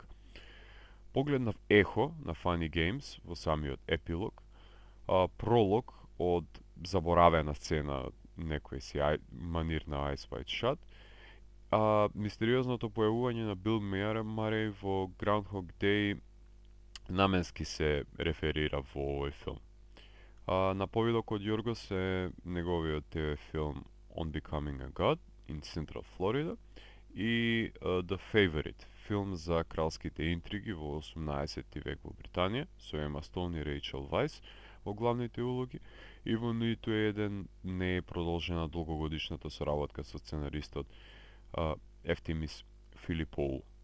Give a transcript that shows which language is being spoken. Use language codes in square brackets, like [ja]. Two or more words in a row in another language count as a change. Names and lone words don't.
[mk] Погледнав ехо на Funny Games во самиот епилог, пролог од заборавена сцена од некој си манир на Ice White Shut, мистериозното појавување на Бил Марей во Groundhog Day наменски се реферира во овој филм. На повидок од Јоргос е неговиот ТВ филм On Becoming a God in Central Florida и The Favorite, филм за кралските интриги во 18 век во Британија, со Ема Стоун и Рейчел Вајс во главните улоги, и во ниту еден не е продолжена долгогодишната соработка со сценаристот Ефтимис Филипоу.